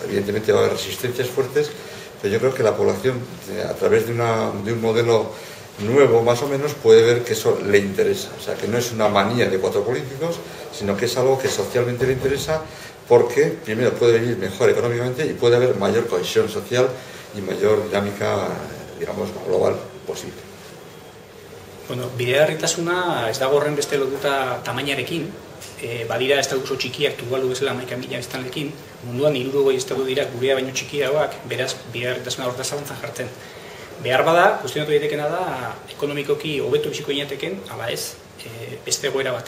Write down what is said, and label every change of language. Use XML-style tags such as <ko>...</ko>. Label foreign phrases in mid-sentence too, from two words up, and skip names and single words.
<es>Evidentemente va a haber resistencias fuertes, pero yo creo que la población, a través de un modelo nuevo más o menos, puede ver que eso le interesa. O sea, que no es una manía de cuatro políticos, sino que es algo que socialmente le interesa porque, primero, puede vivir mejor económicamente y puede haber mayor cohesión social y mayor dinámica, digamos, global posible.</es> <eu>Bueno, bideragarritasuna ez dago horren beste lotuta tamainarekin, badira estatu oso txikiak, Tuvalu bezala 11.000 biztanleekin, munduan 60 estatu dira gurea baino txikiagoak, beraz bideragarritasuna horta zalantzan jartzen. Behar bada, kuestionatu daitekena da, ekonomikoki hobeto biziko inateken, ala ez, beste egoera baten.</eu>